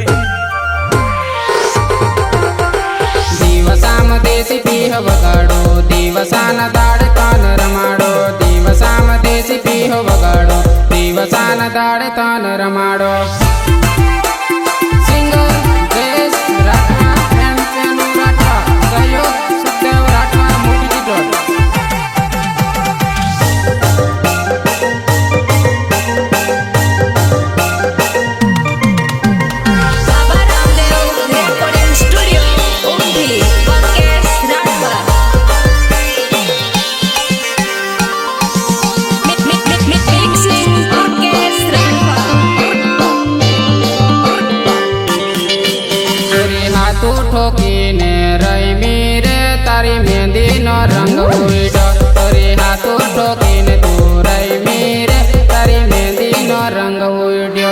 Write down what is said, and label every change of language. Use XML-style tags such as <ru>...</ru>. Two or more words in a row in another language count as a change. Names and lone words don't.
<gu>દિવસામાં દેશી પીહ વગાડો દિવસાના દાડ કાન રમાડો દિવસામાં દેશી પીહ વગાડો દિવસાના દાડ કાન રમાડો સિંગર જયેશ રાઠવા એમ પેનુ રાઠવા સહયોગ સુખદેવ રાઠવા મોટી ચિત્રોડ</gu> <en>Baba Ramdev Recording Studio, Umbi, Podcast Radwa. Mixing Podcast Radwa.</en> <gu>તારી હાથું ઠોકીને રમી રે તારી મહેંદીનો રંગ ઉડ્યો તારી હાથું ઠોકીને તું રમી રે તારી મહેંદીનો રંગ ઉડ્યો</gu>